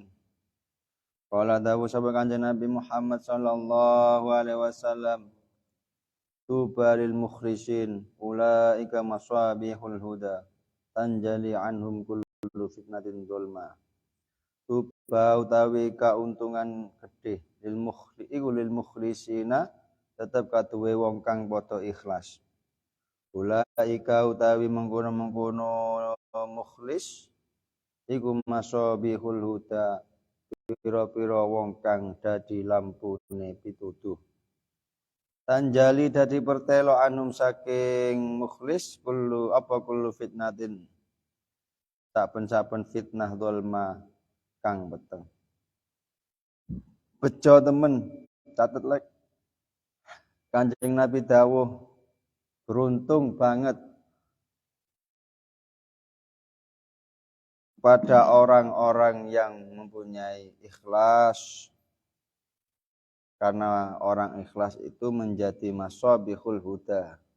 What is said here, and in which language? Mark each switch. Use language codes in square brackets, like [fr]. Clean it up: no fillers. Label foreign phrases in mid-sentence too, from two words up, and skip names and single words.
[jv] Qala dawu sabda Kanjeng Nabi Muhammad [ar] صلى الله عليه وسلم, طوبى للمخلصين أولئك مصابيح الهدى تنجلي عنهم كل فتنة ظلماء. [jv] Tuba utawi kauntungan gedhe [ar] للمخلصين [jv] tetep kaduwe wong kang padha ikhlas. Ulaika utawi mengkono-mengkono mukhlis iku [ar] مصابيح الهدى, [jv] pira-pira wong kang dadi lampune pituduh. Tanjali dadi pertelo anum saking mukhlis [ar] كل فتنة, [jv] saben-saben fitnah dzulma kang beteng. Bejo temen, catet lek. Kanjeng Nabi dawuh, [id] beruntung banget pada orang-orang yang mempunyai ikhlas, karena orang ikhlas itu menjadi [ar] مصابيح الهدى,